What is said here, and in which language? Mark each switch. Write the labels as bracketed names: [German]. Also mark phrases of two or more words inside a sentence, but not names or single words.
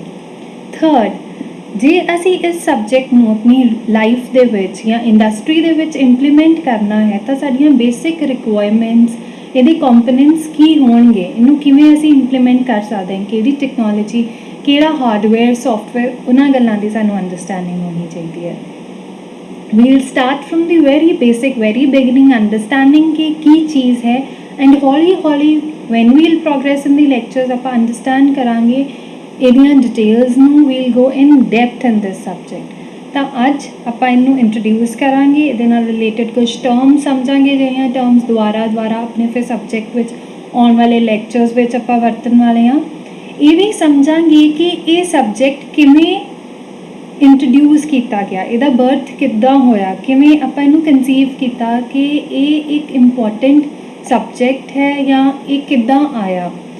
[Punjabi] ਥਰਡ, ਜੇ ਅਸੀਂ ਇਸ ਸਬਜੈਕਟ ਨੂੰ ਆਪਣੀ ਲਾਈਫ ਦੇ ਵਿੱਚ ਜਾਂ ਇੰਡਸਟਰੀ ਦੇ ਵਿੱਚ ਇੰਪਲੀਮੈਂਟ ਕਰਨਾ ਹੈ ਤਾਂ ਸਾਡੀਆਂ ਬੇਸਿਕ ਰਿਕੁਆਇਰਮੈਂਟਸ, ਇਹਦੇ ਕੰਪੋਨੈਂਟਸ ਕੀ ਹੋਣਗੇ, ਇਹਨੂੰ ਕਿਵੇਂ ਅਸੀਂ ਇੰਪਲੀਮੈਂਟ ਕਰ ਸਕਦੇ ਹਾਂ, ਕਿਹੜੀ ਟੈਕਨੋਲੋਜੀ, ਕਿਹੜਾ ਹਾਰਡਵੇਅਰ, ਸੌਫਟਵੇਅਰ, ਉਹਨਾਂ ਗੱਲਾਂ ਦੀ ਸਾਨੂੰ ਅੰਡਰਸਟੈਂਡਿੰਗ ਹੋਣੀ ਚਾਹੀਦੀ ਹੈ. [English] We'll start from the very basic, very beginning, understanding [Punjabi] ਕਿ ਕੀ ਚੀਜ਼ ਹੈ, [English] and हौली when we'll progress in the lectures [Punjabi] ਆਪਾਂ understand ਕਰਾਂਗੇ ਇਹਦੀਆਂ ਡਿਟੇਲਸ ਨੂੰ. [English] we'll go in depth in this subject. [Punjabi] ਤਾਂ ਅੱਜ ਆਪਾਂ ਇਹਨੂੰ ਇੰਟਰੋਡਿਊਸ ਕਰਾਂਗੇ, ਇਹਦੇ ਨਾਲ ਰਿਲੇਟਡ ਕੁਝ ਟਰਮਸ ਸਮਝਾਂਗੇ ਜਿਹੜੀਆਂ ਟਰਮਸ ਦੁਆਰਾ ਆਪਣੇ ਫਿਰ ਸਬਜੈਕਟ ਵਿੱਚ ਆਉਣ ਵਾਲੇ ਲੈਕਚਰਸ ਵਿੱਚ ਆਪਾਂ ਵਰਤਣ ਵਾਲੇ ਹਾਂ. ਇਹ ਵੀ ਸਮਝਾਂਗੇ ਕਿ ਇਹ ਸਬਜੈਕਟ ਕਿਵੇਂ ਇੰਟਰੋਡਿਊਸ ਕੀਤਾ ਗਿਆ, ਇਹਦਾ ਬਰਥ ਕਿੱਦਾਂ ਹੋਇਆ, ਕਿਵੇਂ ਆਪਾਂ ਇਹਨੂੰ ਕਨਸੀਵ ਕੀਤਾ ਕਿ ਇਹ ਇੱਕ ਇੰਪੋਰਟੈਂਟ ਸਬਜੈਕਟ ਹੈ ਜਾਂ ਇਹ ਕਿੱਦਾਂ ਆਇਆ.